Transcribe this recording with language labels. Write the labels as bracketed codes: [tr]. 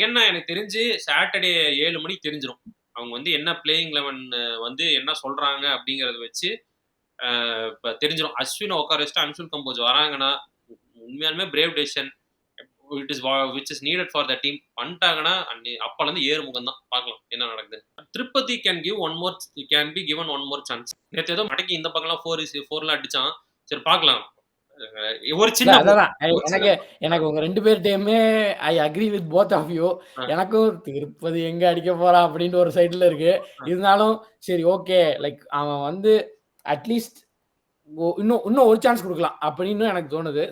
[ta] எனக்கு தெரிஞ்சு சாட்டர்டே 7 மணிக்கு தெரிஞ்சிடும். அவங்க வந்து என்ன பிளேயிங் 11 வந்து என்ன சொல்றாங்க அப்படிங்கறத வச்சு தெரிஞ்சிடும். அஸ்வின் உட்கார வச்சுட்டு அன்சுல் கம்போஜ் வராங்கன்னா உண்மையாலுமே brave decision [en] which is needed for the team [ta] பண்ணிட்டாங்கன்னா அப்பல இருந்து ஏறுமுகம் தான். பார்க்கலாம் என்ன நடக்குது. [en] Tirupati can be given one more chance. [ta] நேத்து ஏதோ மடக்கி இந்த பக்கம்லாம் 4-4 அடிச்சான். சரி பார்க்கலாம். ஒரு சின்ன எனக்கு உங்க 2 பேர்ட்டயுமே [en] I agree with both of you. [ta] எனக்கும் திருப்பதி எங்க அடிக்க போறா அப்படின்னு ஒரு சைடுல இருக்கு. இருந்தாலும் சரி ஓகே, லைக் அவன் வந்து அட்லீஸ்ட் இன்னும் ஒரு சான்ஸ் கொடுக்கலாம் அப்படின்னு எனக்கு தோணுது.